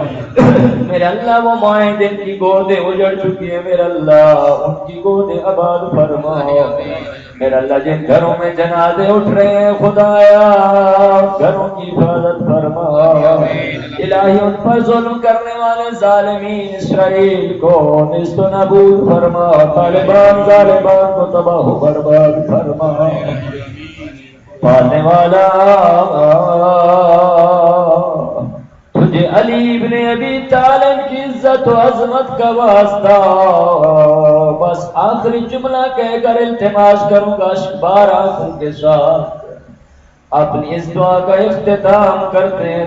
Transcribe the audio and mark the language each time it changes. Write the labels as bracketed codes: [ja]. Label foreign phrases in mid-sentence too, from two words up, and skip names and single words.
[ur] میرے اللہ وہ مائیں جن کی گودیں اجڑ چکی ہیں، میرا اللہ ان کی گودیں آباد فرما۔ میرا اللہ جن گھروں میں جنازے اٹھ رہے ہیں خدایا گھروں کی حفاظت فرما۔ الہی ان پر ظلم کرنے والے ظالمین اسرائیل کو نیست و نابود فرما، طالبان ظالمان کو تباہ و برباد فرما۔ پالنے والا تجھے علی ابن ابی طالب کی عزت و عظمت کا واسطہ بس آخری جملہ کہہ کر التماس کروں گا بار آنکھوں کے ساتھ اپنی اس دعا کا اختتام کرتے ہیں۔